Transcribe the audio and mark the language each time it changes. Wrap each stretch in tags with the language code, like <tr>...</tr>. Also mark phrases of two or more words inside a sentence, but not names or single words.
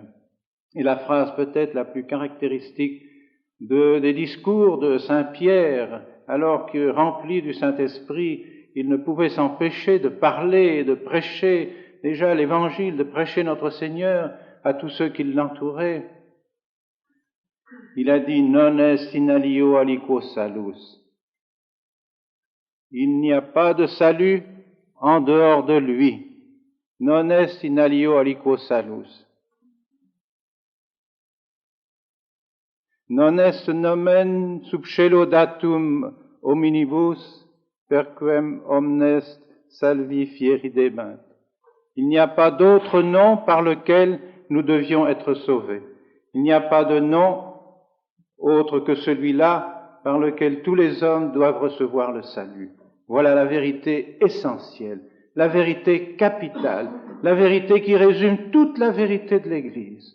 <fr>Et la phrase peut-être la plus caractéristique des discours de Saint Pierre, alors que rempli du Saint-Esprit, il ne pouvait s'empêcher de parler et de prêcher déjà l'Évangile, de prêcher notre Seigneur à tous ceux qui l'entouraient. Il a dit</fr> <la>« Non est in alio aliquo salus ».</la> <fr>Il n'y a pas de salut en dehors de lui.</fr> <la>« Non est in alio aliquo salus ». Non est nomen sub cielo datum hominibus, perquem omnes salvi fieri debent.</la> <fr>Il n'y a pas d'autre nom par lequel nous devions être sauvés. Il n'y a pas de nom autre que celui-là par lequel tous les hommes doivent recevoir le salut. Voilà la vérité essentielle, la vérité capitale, la vérité qui résume toute la vérité de l'Église.</fr>